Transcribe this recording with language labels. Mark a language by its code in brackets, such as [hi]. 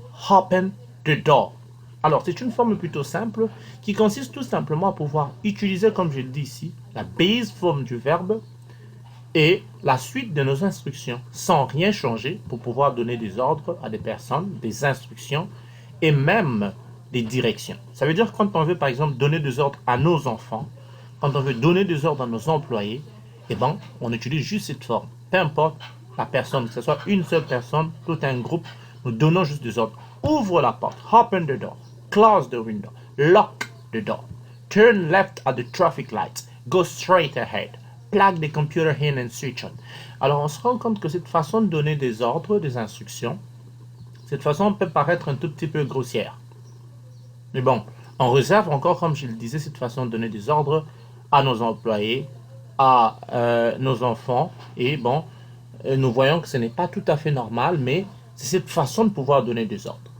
[en] Open the door. [fr] Alors, c'est une forme plutôt simple qui consiste tout simplement à pouvoir utiliser, comme je le dis ici, la base forme du verbe et la suite de nos instructions sans rien changer pour pouvoir donner des ordres à des personnes, des instructions et même des directions. Ça veut dire quand on veut, par exemple, donner des ordres à nos enfants, quand on veut donner des ordres à nos employés, eh ben, on utilise juste cette forme. Peu importe la personne, que ce soit une seule personne, tout un groupe, nous donnons juste des ordres. Ouvre la porte, [en] open the door, close the window, lock the door, turn left at the traffic lights, go straight ahead, plug the computer in and switch on. [fr] Alors on se rend compte que cette façon de donner des ordres, des instructions, cette façon peut paraître un tout petit peu grossière. Mais bon, on réserve encore, comme je le disais, cette façon de donner des ordres à nos employés, à nos enfants. Et bon, nous voyons que ce n'est pas tout à fait normal, mais c'est cette façon de pouvoir donner des ordres.